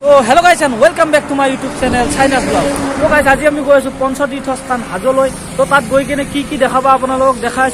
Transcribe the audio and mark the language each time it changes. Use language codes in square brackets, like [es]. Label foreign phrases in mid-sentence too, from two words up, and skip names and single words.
[en] Hello guys and welcome back to my YouTube channel China Blog. [hi] तो गाइस आज [as] আমি গৈ আছো পঞ্চতীৰ্থ স্থান হাজোলৈ। তো তাত গৈ কিনে কি দেখাবা আপোনালোকক দেখাইছো।